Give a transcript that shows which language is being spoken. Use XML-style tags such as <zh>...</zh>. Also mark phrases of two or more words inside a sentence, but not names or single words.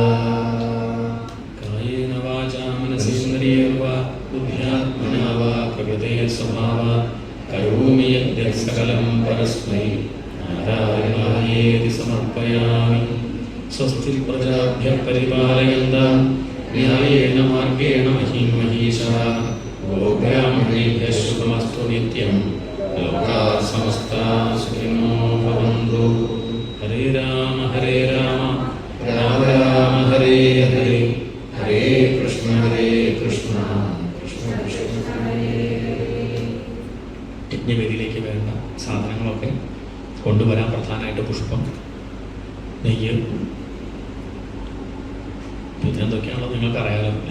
<sa>കായേന വാചാ മനസേന്ദ്രിയേർവാ ബുദ്ധ്യാത്മനാ വാ പ്രകൃതേ സ്വഭാവാത് കരോമി യദ്യത് സകലം പരസ്മൈ നാരായണായേതി സമർപ്പയാമി. സ്വസ്തി പ്രജാഭ്യഃ പരിപാലയന്താം ന്യായേന മാർഗേണ മഹീം മഹീഷാഃ ഗോബ്രാഹ്മണേഭ്യഃ ശുഭമസ്തു നിത്യം ലോകാഃ സമസ്താഃ സുഖിനോ ഭവന്തു. ഹരേ രാമ രാമ രാമ ഹരേ ഹരേ ഹരേ കൃഷ്ണ കൃഷ്ണ കൃഷ്ണ ഹരേ.</sa> <ml>യജ്ഞവേദിയിലേക്ക് വേണ്ട സാധനങ്ങളൊക്കെ കൊണ്ടുവരാൻ പ്രധാനമായിട്ട് പുഷ്പം, നെയ്യ്, പിന്നെ എന്തൊക്കെയാണല്ലോ നിങ്ങൾക്ക് അറിയാലോ അല്ലേ.</ml>